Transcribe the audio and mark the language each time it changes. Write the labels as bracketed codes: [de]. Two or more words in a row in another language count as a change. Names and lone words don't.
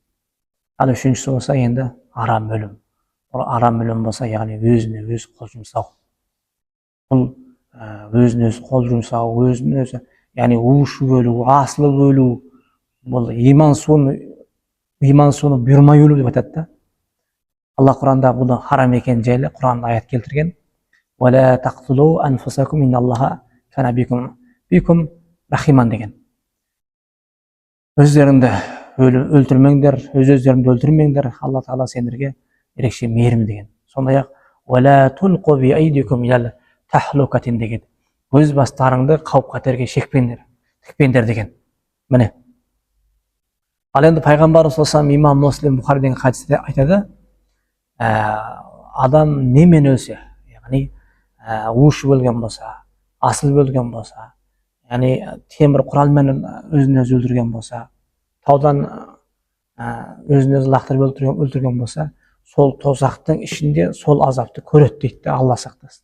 [kk] Ал үшіншісі болса, енді арам өлім. Бұл арам өлім болса, яғни өзіне өз қол жұмсау. Бұл өзіне өз қол жұмсау, өзіне өзі, яғни уышып өлу, асылып өлу, бұл иман суыны бұйырмай өлу деп айтады. Алла Құранда бұны харам екен жайлы Құранда аят келтірген. [ar] وَلَا تَقْتُلُوا أَنفُسَكُمْ إِنَّ اللَّهَ كَانَ بِكُمْ رَحِيمًا деген. [kk] Өздеріңді өлтірмеңдер, өз-өздеріңді өлтірмеңдер, Алла Тағала сендерге ерекше мейірімді деген. [ar] Сондай-ақ وَلَا تُلْقُوا بِأَيْدِكُمْ إِلَى التَّهْلُكَةِ деген. [kk] Өз бастарыңды қауіп-қатерге тікпеңдер деген. Міне. Ал енді Пайғамбарымыз саллаллаху имам Муслим Бұхаридің хадисте айтады, адам немен өлсе, яғни уышып өлген болса, асылып өлген болса, яғни темір құралмен өзін өзі өлтірген болса, таудан өзін өзі лақтырып өлтірген болса, сол тозақтың ішінде сол азапты көреді дейді, Алла сақтасын.